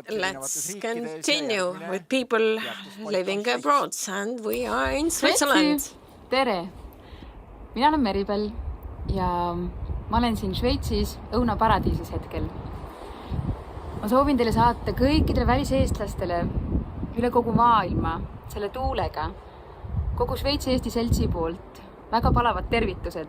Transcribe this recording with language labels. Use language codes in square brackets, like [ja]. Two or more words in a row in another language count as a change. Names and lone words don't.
[en] Let's continue with people living abroad, and we are in Switzerland. [et] Tere! Mina olen Meribel ja ma olen siin Šveitsis õunaparadiisis hetkel. Ma soovin teile saata kõikidele väliseestlastele üle kogu maailma selle tuulega, kogu Šveitsi Eesti seltsi poolt väga palavad tervitused.